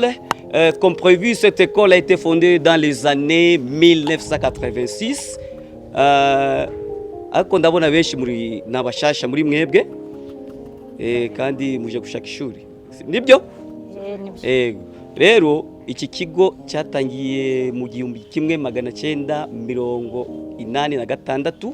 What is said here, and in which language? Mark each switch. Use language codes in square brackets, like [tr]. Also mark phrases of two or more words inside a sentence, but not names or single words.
[fr] Comme prévu, cette école a été fondée dans les années 1986. [rw] Ariko ndabona benshi muri nabashasha muri mwebwe kandi muje gushaka ishuri nibyo rero iki kigo cyatangiye mu 1986.